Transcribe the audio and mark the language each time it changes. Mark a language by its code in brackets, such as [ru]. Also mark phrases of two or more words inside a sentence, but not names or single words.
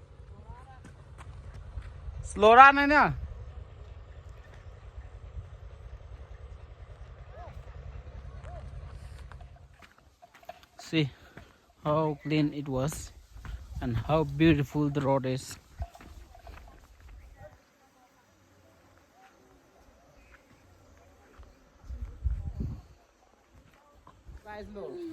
[en] slow run [vi] này nè. [en] See how clean it was and how beautiful the road is. Guys, look.